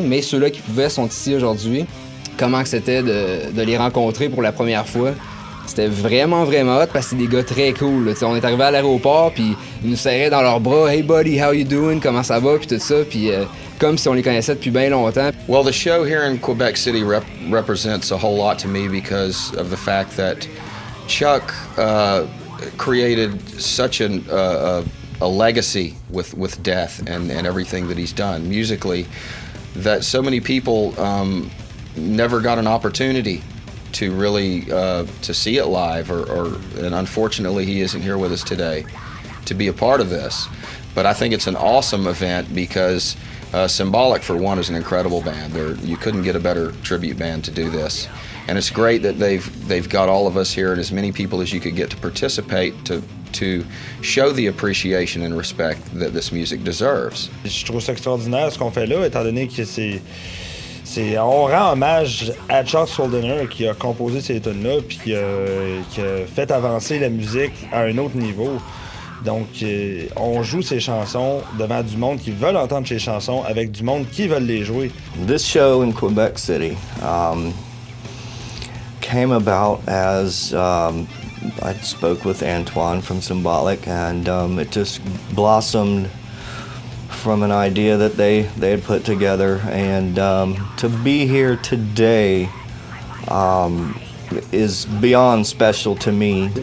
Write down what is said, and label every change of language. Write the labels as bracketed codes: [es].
[fr] Mais ceux-là qui pouvaient sont ici aujourd'hui. Comment que c'était de les rencontrer pour la première fois. C'était vraiment, vraiment hot parce que c'est des gars très cool. Là. On est arrivé à l'aéroport, puis ils nous serraient dans leurs bras. « [en] Hey buddy, how you doing? [fr] Comment ça va? » Puis tout ça, puis comme si on les connaissait depuis bien longtemps. [en] Well, the show here in Quebec City represents a whole lot to me because of the fact that Chuck created such a legacy with Death and everything that he's done musically that so many people never got an opportunity to really to see it live and unfortunately he isn't here with us today to be a part of this, but I think it's an awesome event because Symbolic for one is an incredible band. You couldn't get a better tribute band to do this, and it's great that they've got all of us here and as many people as you could get to participate to show the appreciation and respect that this music deserves. [fr] Je trouve ça extraordinaire ce qu'on fait là, étant donné que on rend hommage à Chuck Schuldiner qui a composé ces tunes-là puis qui a fait avancer la musique à un autre niveau. Donc, on joue ces chansons devant du monde qui veulent entendre ces chansons avec du monde qui veulent les jouer. [en] This show in Quebec City came about as I spoke with Antoine from Symbolic and it just blossomed from an idea that they had put together, and to be here today is beyond special to me.